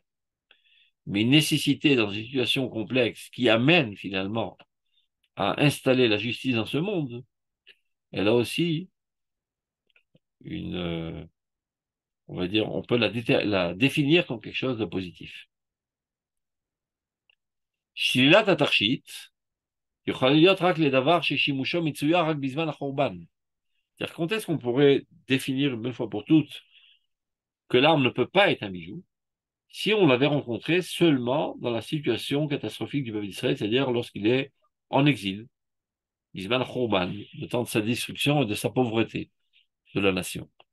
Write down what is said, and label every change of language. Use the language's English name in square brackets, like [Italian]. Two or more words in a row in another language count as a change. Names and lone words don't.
[French] Mais une nécessité dans une situation complexe qui amène finalement à installer la justice dans ce monde, elle a aussi une, on va dire, on peut la définir comme quelque chose de positif. [Hebrew] שלילת התכשיט, יכול להיות רק לדבר ששימושו מצויה רק בזמן החורבן. [French] C'est-à-dire, quand est-ce qu'on pourrait définir une bonne fois pour toutes que l'arme ne peut pas être un bijou si on l'avait rencontré seulement dans la situation catastrophique du peuple d'Israël, c'est-à-dire lorsqu'il est en exil, [Hebrew] בזמן החורבן, [French] le temps de sa destruction et de sa pauvreté de la nation.